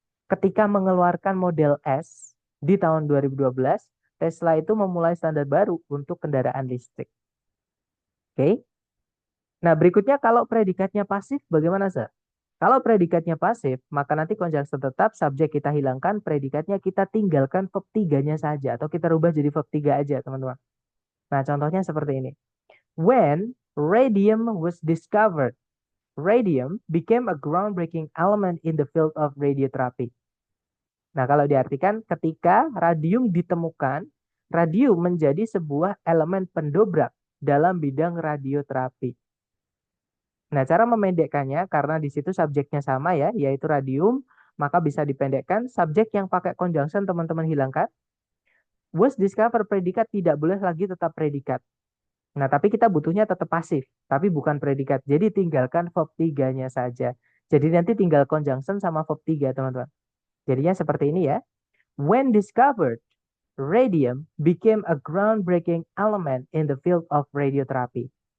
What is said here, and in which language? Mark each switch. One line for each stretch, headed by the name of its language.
Indonesian: Ketika mengeluarkan model S di tahun 2012, Tesla itu memulai standar baru untuk kendaraan listrik. Oke. Nah, berikutnya kalau predikatnya pasif bagaimana, Sir? Kalau predikatnya pasif, maka nanti conjunction tetap subjek kita hilangkan, predikatnya kita tinggalkan verb 3-nya saja atau kita rubah jadi verb 3 aja, teman-teman. Nah, contohnya seperti ini.
English: When radium was discovered, radium became a groundbreaking element in the field of radiotherapy.
Indonesian: Nah, kalau diartikan ketika radium ditemukan, radium menjadi sebuah elemen pendobrak dalam bidang radioterapi. Nah, cara memendekkannya karena di situ subjeknya sama ya, yaitu radium, maka bisa dipendekkan subjek yang pakai conjunction teman-teman hilangkan.
English: Was discover
Indonesian: predikat tidak boleh lagi tetap predikat. Nah, tapi kita butuhnya tetap pasif, tapi bukan predikat. Jadi tinggalkan verb 3-nya saja. Jadi nanti tinggal conjunction sama verb 3, teman-teman. Jadinya seperti ini ya.
English: When discovered, radium became a groundbreaking element in the field of radiotherapy.